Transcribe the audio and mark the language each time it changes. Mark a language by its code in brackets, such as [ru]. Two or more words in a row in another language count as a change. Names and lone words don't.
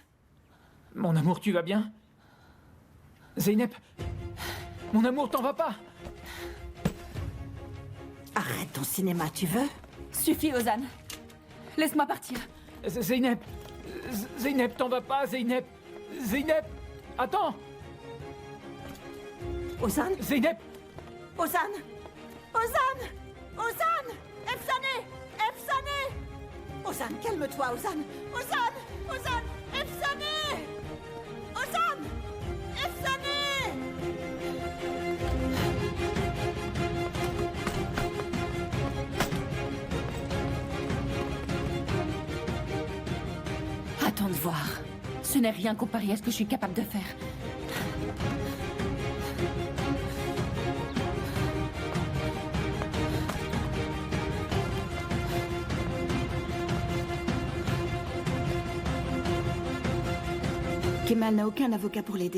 [fr] Mon amour, tu vas bien? Zeynep? Mon amour, t'en vas pas? Arrête ton cinéma, tu veux? Suffit, Ozan. Laisse-moi partir. Zeynep! Zeynep, t'en vas pas, Zeynep! Zeynep! Attends! Ozan? Zeynep! Ozan! Ozan! Ozan! Efsané! Efsané! Ozan, calme-toi, Ozan! Ozan! Ozan! Efsané! Ozan! Efsané! Attends de voir. Ce n'est rien comparé à ce que je suis capable de faire. Kemal n'a aucun avocat pour l'aider.